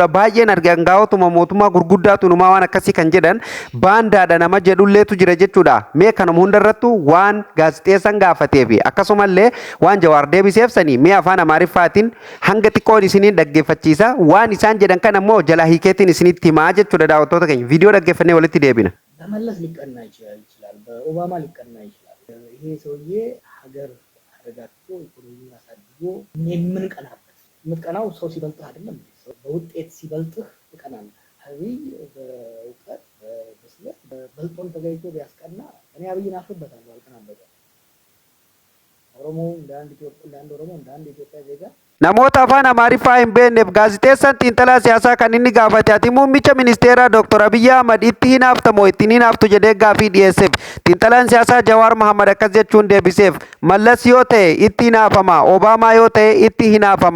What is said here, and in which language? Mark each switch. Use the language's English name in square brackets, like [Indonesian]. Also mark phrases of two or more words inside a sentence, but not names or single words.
[Oromo] Baay'een argan gaawotuma mootummaa gurguddaatu numaa waan akkasii kan jedhan baandaadha nama jedhulleetu jira jechuudha. Mee kanuma hundarrattu waan gaazexeessan gaafatee fi akkasumallee waan Jawaar deebiseef sanii mee afaan Amaariffaatiin hanga xiqqoon isiniin dhaggeeffachiisa. Waan isaan jedhan kan ammoo jalaa hiikeetiin isinitti himaa jechuudha. Daawwattoota keenya viidiyoo dhaggeeffannee walitti deebina. [Amharic] በመለስ ሊቀና ይችላል፣ በኦባማ ሊቀና ይችላል። ይሄ ሰውዬ ሀገር አረጋግቶ ኢኮኖሚውን አሳድጎ የምትቀናው ሰው ሲበልጥህ አይደለም፣ በውጤት ሲበልጥህ ትቀናለህ። አብይ በእውቀት በብስለት በበልጦን ተገኝቶ ቢያስቀና እኔ አብይን አፍርበታለሁ አልቀናበትም። ኦሮሞ እንደ አንድ ኦሮሞ እንደ አንድ ኢትዮጵያ ዜጋ [Oromo] namoota afaan Amaariffaa hin beekneef gaazexeessaan xiinxalaa siyaasaa kan inni gaafate ati muummicha ministeeraa Dr. Abiyyi Ahmad itti hinaaftamoo ittiin hinaaftu jedhee gaafii dhiyeesseef xiinxalaan siyaasaa Jawaar Mohammad akkas jechuun deebiseef Mallas yoo ta'e itti hinaafama, Obaamaa yoo ta'e itti hinaafama.